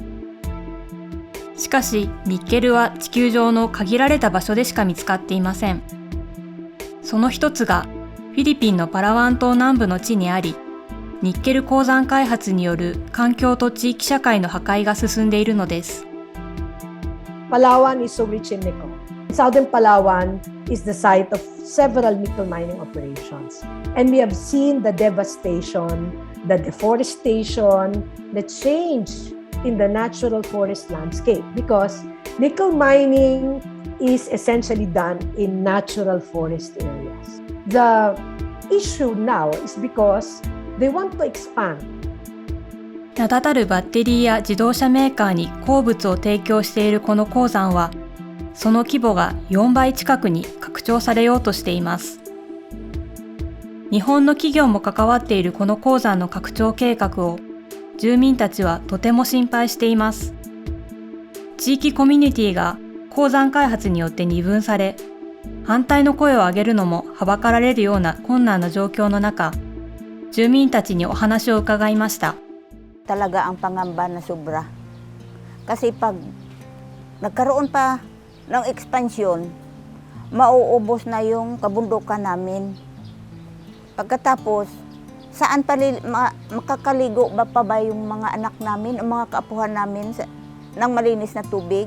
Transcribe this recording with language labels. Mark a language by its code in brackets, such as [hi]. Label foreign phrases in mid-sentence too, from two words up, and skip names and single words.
[ja] しかし、ニッケルは地球上の限られた場所でしか見つかっていません。その一つが、フィリピンのパラワン島南部の地にあり、ニッケル鉱山開発による環境と地域社会の破壊が進んでいるのです。 [en] Palawan is so rich in nickel. Southern Palawan is the site of several nickel mining operations. And we have seen the devastation, the deforestation, the change in the natural forest landscape because nickel mining is essentially done in natural forest areas. The issue now is because they want to expand. [ja] 名だたるバッテリーや自動車メーカーに鉱物を提供しているこの鉱山は、その規模が4倍近くに拡張されようとしています。日本の企業も関わっているこの鉱山の拡張計画を、住民たちはとても心配しています。地域コミュニティが鉱山開発によって二分され、反対の声を上げるのもはばかられるような困難な状況の中、住民たちにお話を伺いました。 [tl] Talaga ang pangamba na sobra. Kasi pag nagkaroon pa ng ekspansyon, mauubos na yung kabundukan namin. Pagkatapos, saan makakaligo pa ba yung mga anak namin o mga kaapuhan namin ng malinis na tubig?